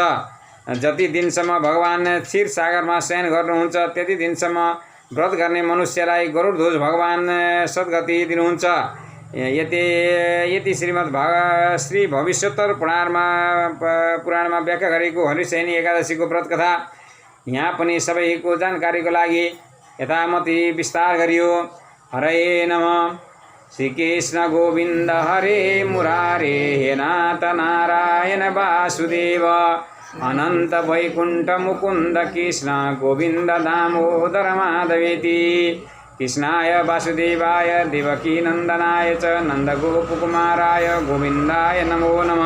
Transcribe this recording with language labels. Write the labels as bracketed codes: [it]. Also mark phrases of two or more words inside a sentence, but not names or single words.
[ne] जति दिनसम्म भगवान क्षीर सागरमा शयन गर्नुहुन्छ त्यति दिनसम्म व्रत गर्ने मनुष्यलाई गरुडध्वज भगवान सद्गति दिनुहुन्छ। यति श्री भविष्योत्तर पुराणमा व्याख्या गरेको हरिशयनी एकादशीको व्रत कथा यहाँ पनि सबैको जानकारीको लागि यथामति विस्तार गरियो। [sa] हरे नमः। श्रीकृष्ण गोविन्द हरे मुरारे हे नाथ नारायण वासुदेव अनंत वैकुंठ मुकुंद कृष्ण गोविंद दामोदर माधवेति। कृष्णाय वासुदेवाय देवकी नंदनाय च नंदगोपकुमाराय गोविंदाय नमो नमः।